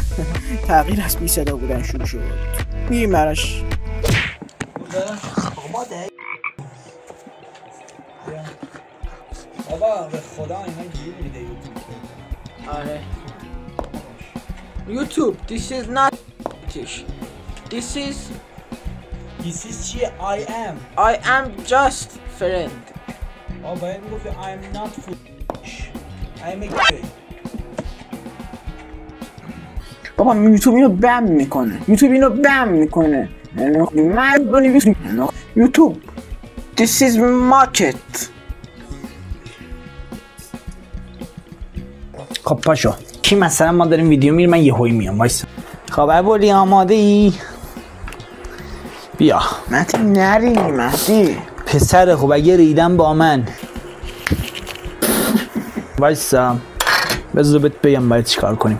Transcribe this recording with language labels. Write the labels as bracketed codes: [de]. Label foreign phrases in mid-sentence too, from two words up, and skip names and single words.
[fa] تغییر از بی صدا بودن شروع شد. میریم براش. بابا به خدا اینا گیر میده یوتیوب. آره یوتیوب [en] this is not this is [fa] چیه [en] I am just friend. [fa] باید میگفتی [en] I am not foolish I am a gay. [fa] بابا یوتیوب اینو بم میکنه. من بنویسم یوتیوب [en] this is market. [fa] خب پاشو کی مثلا ما داریم ویدیو میریم من یهویی میام وایس. خب ابولی آماده ای؟ بیا مهدی نری مهدی پسر خوب اگه ریدم با من وایسا بذار بهت بگم باید چیکار کنیم.